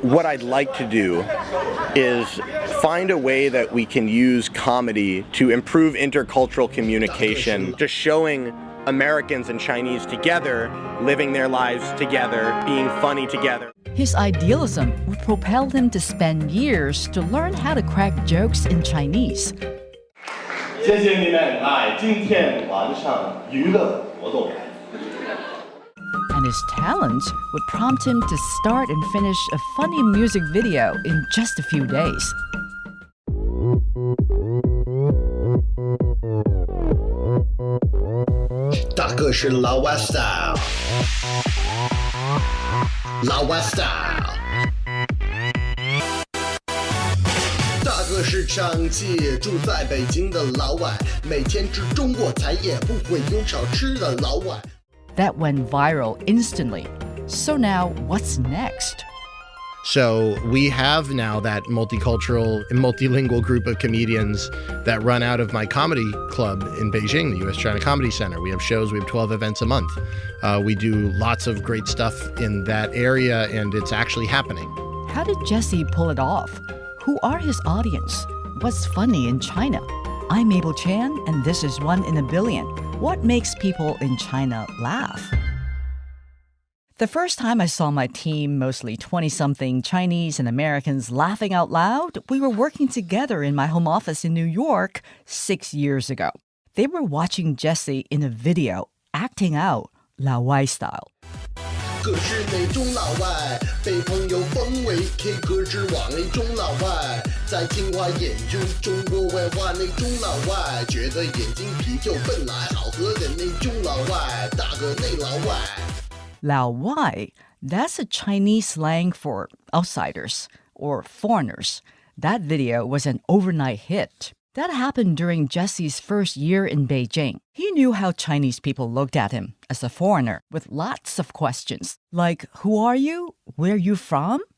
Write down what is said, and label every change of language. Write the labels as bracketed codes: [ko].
[en] What I'd like to do is find a way that we can use comedy to improve intercultural communication, just showing Americans and Chinese together, living their lives together, being funny together. His idealism would propel him to spend years to learn how to crack jokes in Chinese. [zh] 谢谢你们来今天晚上娱乐活动。 [en] And his talents would prompt him to start and finish a funny music video in just a few days. [zh] Taco 是老外 style， 老外 style。大哥是长期住在北京的老外，每天吃中国菜也不会有少吃的老外。 [en] That went viral instantly. So now, what's next? So we have now that multicultural and multilingual group of comedians that run out of my comedy club in Beijing, the U.S.-China Comedy Center. We have shows, we have 12 events a month. We do lots of great stuff in that area, and it's actually happening. How did Jesse pull it off? Who are his audience? What's funny in China? I'm Mabel Chan, and this is One in a Billion. What makes people in China laugh? The first time I saw my team, mostly 20-something Chinese and Americans, laughing out loud, we were working together in my home office in New York 6 years ago. They were watching Jesse in a video, acting out Lao Wai style. [zh] 可是那种老外被朋友封为 K 歌之王那种老外，在清华研究中国文化那种老外，觉得眼睛啤酒本来好喝的那种老外，大哥那老外。 [en] Lao Wai, that's a Chinese slang for outsiders or foreigners. That video was an overnight hit. That happened during Jesse's first year in Beijing. He knew how Chinese people looked at him as a foreigner with lots of questions, like, who are you? Where are you from?